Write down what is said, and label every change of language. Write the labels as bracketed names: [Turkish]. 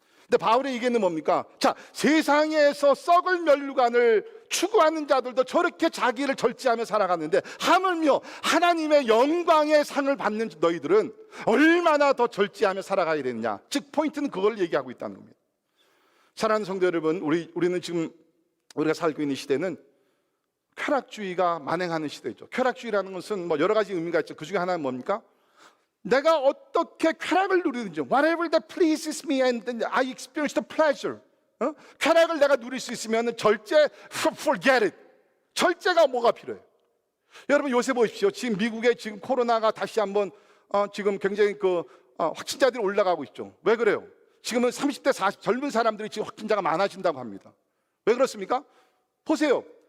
[Korean] 근데 바울의 얘기는 뭡니까? 자, 세상에서 썩을 면류관을 추구하는 자들도 저렇게 자기를 절제하며 살아가는데 하물며 하나님의 영광의 상을 받는 너희들은 얼마나 더 절제하며 살아가야 되느냐. 즉 포인트는 그걸 얘기하고 있다는 겁니다. 사랑하는 성도 여러분, 우리는 지금 우리가 살고 있는 시대는 쾌락주의가 만행하는 시대죠. 쾌락주의라는 것은 뭐 여러 가지 의미가 있죠. 그 중에 하나는 뭡니까? 내가 어떻게 쾌락을 누리는지, [English] whatever that pleases me and I experience the pleasure. [Korean] 쾌락을 내가 누릴 수 있으면 절제, [English] forget it. [Korean] 절제가 뭐가 필요해요? 여러분, 요새 보십시오. 지금 미국에 지금 코로나가 다시 한번 지금 굉장히 확진자들이 올라가고 있죠. 왜 그래요? 지금은 30대 40 젊은 사람들이 지금 확진자가 많아진다고 합니다. 왜 그렇습니까? 보세요.